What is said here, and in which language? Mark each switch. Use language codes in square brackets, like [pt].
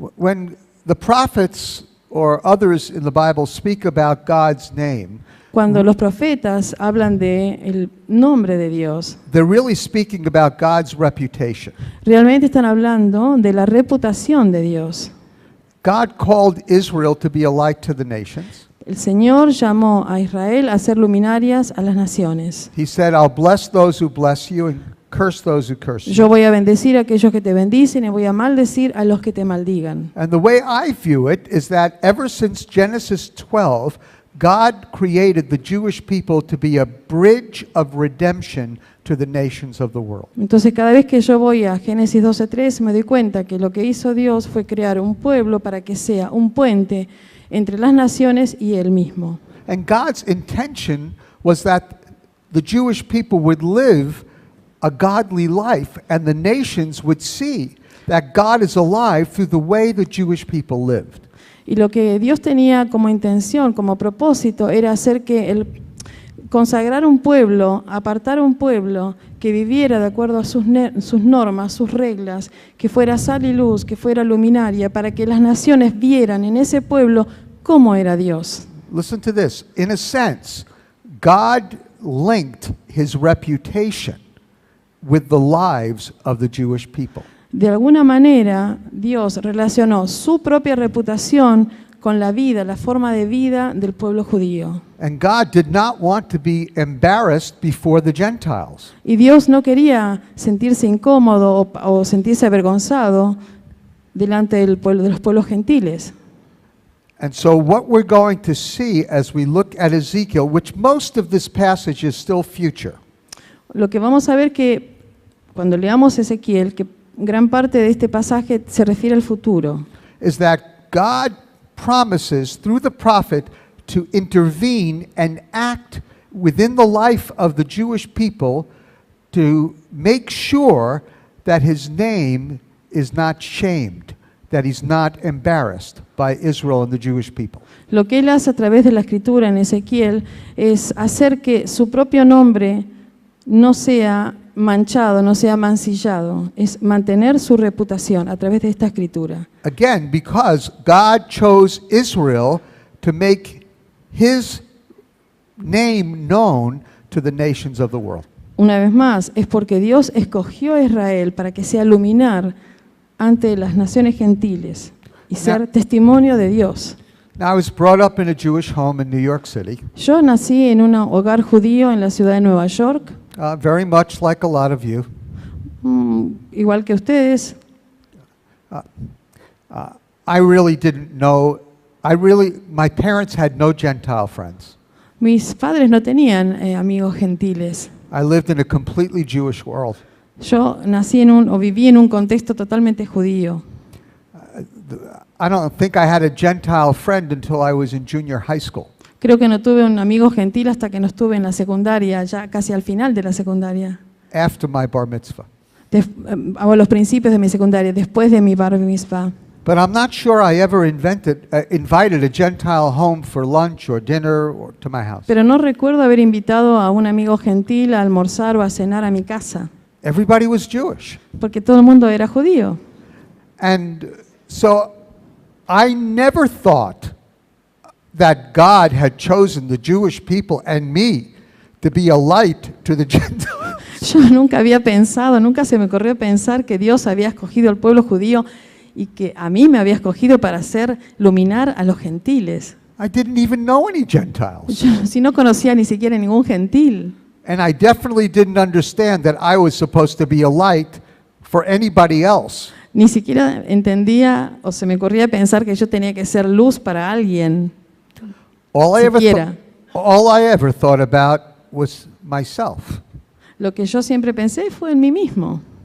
[en] When the prophets or others in the Bible speak about God's name, [es] Cuando los profetas hablan del nombre de Dios, [en] they're really speaking about God's reputation. [es] realmente están hablando de la reputación de Dios. [en] God called Israel to be a light to the nations. [es] El Señor llamó a Israel a ser luminarias a las naciones. [en] He said, I'll bless those who bless you and curse those who curse you. [es] Yo voy a bendecir a aquellos que te bendicen y voy a maldecir a los que te maldigan. [en] And the way I view it is that ever since Genesis 12, God created the Jewish people to be a bridge of redemption to the nations of the world. [es] Entonces cada vez que yo voy a Génesis 12:3 me doy cuenta que lo que hizo Dios fue crear un pueblo para que sea un puente entre las naciones y Él mismo. [en] And God's intention was that the Jewish people would live a godly life and the nations would see that God is alive through the way the Jewish people lived. [es] Y lo que Dios tenía como intención, como propósito, era hacer que consagrar un pueblo, apartar un pueblo que viviera de acuerdo a sus normas, sus reglas, que fuera sal y luz, que fuera luminaria, para que las naciones vieran en ese pueblo cómo era Dios. [en] Listen to this. In a sense, God linked his reputation with the lives of the Jewish people. [es] De alguna manera, Dios relacionó su propia reputación con la vida, la forma de vida del pueblo judío. [en] And God did not want to be embarrassed before the Gentiles. [es] Y Dios no quería sentirse incómodo o sentirse avergonzado delante del pueblo, de los pueblos gentiles. [en] And so what we're going to see as we look at Ezekiel, which most of this passage is still future, [es] Lo que vamos a ver que cuando leamos Ezequiel, que gran parte de este pasaje se refiere al futuro, [en] is that God promises through the prophet to intervene and act within the life of the Jewish people to make sure that his name is not shamed, that he's not embarrassed by Israel and the Jewish people. [es] Lo que él hace a través de la escritura en Ezequiel es hacer que su propio nombre no sea manchado, no sea mancillado, es mantener su reputación a través de esta escritura. [en] Again, because God chose Israel to make his name known to the nations of the world. [es] Una vez más, es porque Dios escogió a Israel para que sea luminar ante las naciones gentiles y ser testimonio de Dios. [en] Now, I was brought up in a Jewish home in New York City, [es] Yo nací en un hogar judío en la ciudad de Nueva York, [en] very much like a lot of you. [es] igual que ustedes. [en] I really didn't know, my parents had no Gentile friends. [es] Mis padres no tenían amigos gentiles. [en] I lived in a completely Jewish world. [es] Yo nací o viví en un contexto totalmente judío. [en] I don't think I had a Gentile friend until I was in junior high school. [es] Creo que no tuve un amigo gentil hasta que no estuve en la secundaria, ya casi al final de la secundaria. [en] After my bar mitzvah. [es] A los principios de mi secundaria, después de mi bar mitzvah. [en] But I'm not sure I ever invited a Gentile home for lunch or dinner or to my house. [es] Pero no recuerdo haber invitado a un amigo gentil a almorzar o a cenar a mi casa, [en] Everybody was Jewish. [es] porque todo el mundo era judío. [en] And so I never thought that God had chosen the Jewish people and me to be a light to the Gentiles. [es] Yo nunca había pensado, nunca se me ocurrió pensar que Dios había escogido al pueblo judío y que a mí me había escogido para hacer luminar a los gentiles. [en] I didn't even know any Gentiles. [es] Yo, si no conocía ni siquiera ningún gentil. [en] And I definitely didn't understand that I was supposed to be a light for anybody else. [es] Ni siquiera entendía o se me ocurría pensar que yo tenía que ser luz para alguien. Siquiera. [en] All I ever thought about was myself. [es] Lo que yo siempre pensé fue en mí mismo.